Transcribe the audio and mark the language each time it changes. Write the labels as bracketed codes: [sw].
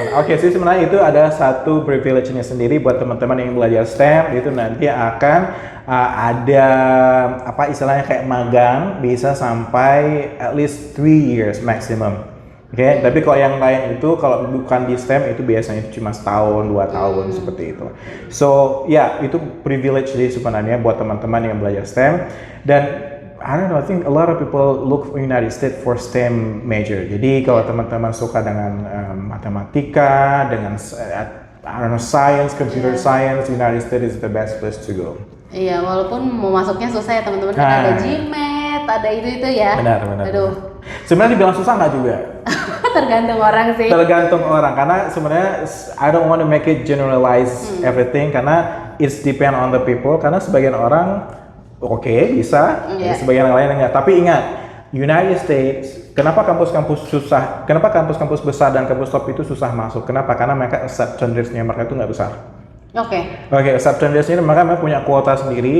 [id] Oke, sih sebenarnya itu ada satu privilege-nya sendiri buat teman-teman yang belajar STEM, itu nanti akan ada istilahnya kayak magang, bisa sampai [en] at least 3 years maximum. [id] Oke, tapi kalau yang lain itu kalau bukan di STEM itu biasanya cuma setahun, 2 tahun seperti itu. So, ya itu privilege sih sebenarnya buat teman-teman yang belajar STEM. [en] Dan I don't know, I think a lot of people look for United States for STEM major. [id] Jadi kalau teman-teman suka dengan matematika, dengan [en] science, computer science, United States is the best place to go. [id] Iya, walaupun mau masuknya susah ya teman-teman. Ada GMAT, ada itu ya. Benar. Aduh. Sebenarnya dibilang susah nggak juga. Tergantung orang sih. Tergantung orang, karena sebenarnya [en] I don't want to make it generalize everything, [id] karena [en] it's depend on the people. [id] Karena sebagian orang bisa, sebagian yang lain enggak. Tapi ingat, United States, kenapa kampus-kampus besar dan kampus top itu susah masuk? Kenapa? Karena mereka acceptance rate-nya mereka itu nggak besar. Oke, acceptance rate-nya mereka punya kuota sendiri.